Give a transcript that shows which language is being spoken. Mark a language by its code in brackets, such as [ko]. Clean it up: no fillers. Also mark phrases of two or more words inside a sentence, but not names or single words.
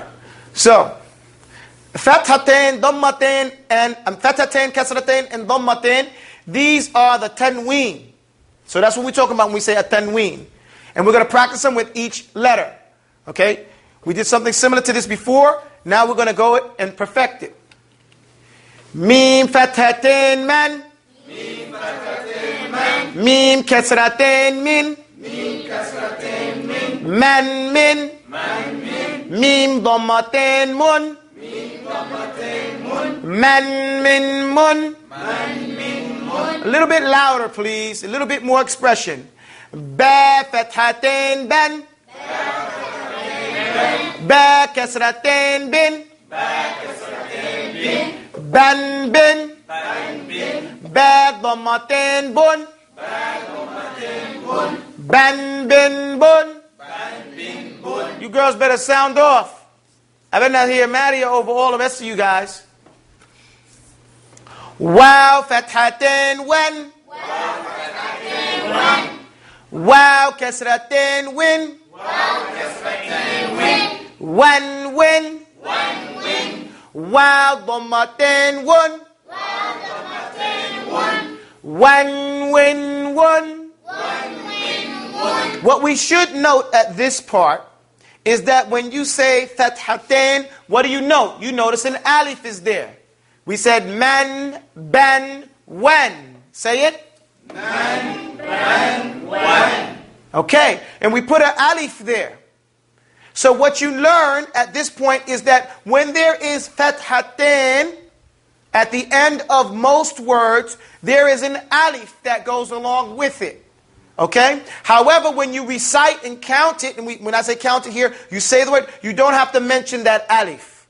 [en] So, Fathatain, Dhammatain, and Fathatain, Kasratain, and Dhammatain, these are the tanween. So that's what we're talking about when we say a tanween. And we're going to practice them with each letter. Okay? We did something similar to this before. Now we're going to go and perfect it. [ar] ميم فتحتين مً. ميم فتحتين مً ميم كسرتين مٍ. ميم كسرتين مٍ مً مٍ. مً مٍ ميم ضمتين مٌ. ميم ضمتين مٌ مً مٍ مٌ. مً مٍ مٌ. [en] A little bit louder, please. A little bit more expression. [ar] باء فتحتين بً باء كسرتين بٍ. باء كسرتين بٍ بً بٍ. بً بٍ باء ضمتين بٌ. باء ضمتين بٌ بً بٍ بٌ. بً بٍ بٌ. [en] You girls better sound off. I better not hear Maria over all the rest of you guys. [ar] واو فتحتين وً. واو فتحتين وً واو كسرتين وٍ. واو كسرتين وٍ وً وٍ. وً وٍ. واو ضمتين وٌ. واو ضمتين وٌ وً وٍ وٌ. وً وٍ وٌ. [en] What we should note at this part is that when you say Fathatain, what do you note? You notice an alif is there. We said man, [ar] بً وً. [en] Say it. [ar] مً بً وً. [en] Okay, and we put an alif there. So what you learn at this point is that when there is Fathatain at the end of most words, there is an alif that goes along with it. Okay? However, when you recite and count it, and when I say count it here, you say the word, you don't have to mention that alif.